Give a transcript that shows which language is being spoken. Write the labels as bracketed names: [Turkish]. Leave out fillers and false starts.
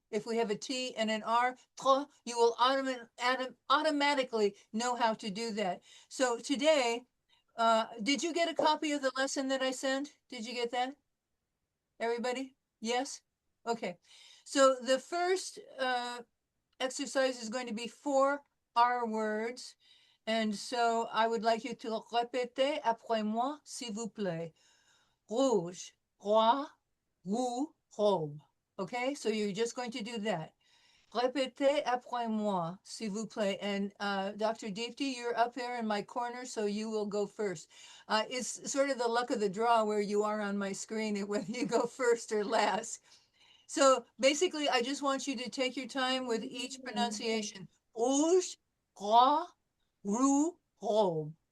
[English] If we have a T and an R, tro, you will automatically know how to do that. So today, did you get a copy of the lesson that I sent? Did you get that? Everybody? Yes? Okay. So the first exercise is going to be 4 R words. And so I would like you to [French] répéter après moi, s'il vous plaît. Rouge, roi, roux, robe. [English] Okay, so you're just going to do that. [French] Répétez après moi, s'il vous plaît. [English] And Dr. Deepti, you're up there in my corner, so you will go first. It's sort of the luck of the draw where you are on my screen, whether you go first or last. So basically, I just want you to take your time with each pronunciation. [French] Rouge, roi, roux, robe.